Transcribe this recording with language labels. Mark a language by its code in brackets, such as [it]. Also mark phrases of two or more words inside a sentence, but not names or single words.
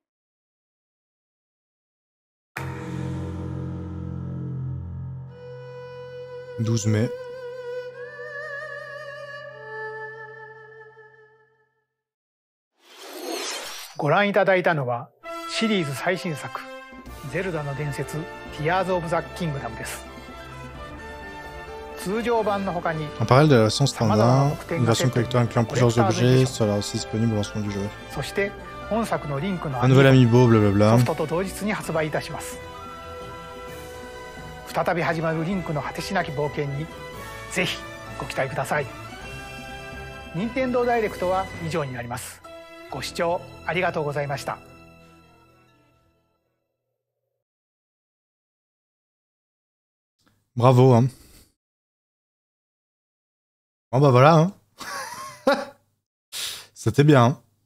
[fr] « 12 mai. » [ja] ご覧いただいたのはシリーズ最新作「ゼルダの伝説 Tears of the Kingdom」です。通常版の他に [fr] En parallèle de la version standard, une version collector incluant plusieurs objets sera aussi disponible au lancement du jeu. [ja] そして本作のリンクの [fr] Un nouvel amiibo, blablabla. [ja] ソフトと同日に発売いたします。再び始まるリンクの果てしなき冒険にぜひご期待ください。任天堂ダイレクトは以上になります。ご視聴ありがとうございました。 [fr] Bravo, hein. Bon bah voilà, hein. C'était bien, hein.